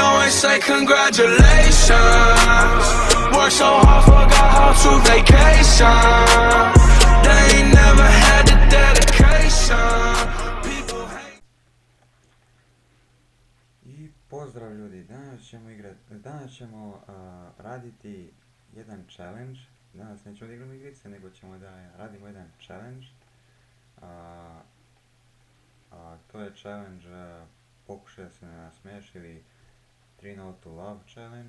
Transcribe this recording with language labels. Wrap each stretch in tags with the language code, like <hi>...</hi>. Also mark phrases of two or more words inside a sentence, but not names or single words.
<en>say congratulations. Worked so hard, forgot how to vacation. They ain't never had the dedication. People hate.</en> <sr>I pozdrav ljudi, danas ćemo raditi jedan challenge. Danas nećemo da igramo igrice, nego ćemo da radimo jedan challenge. To je challenge pokušaj da se ne nasmeješ ili 3 No to Love challenge.</sr>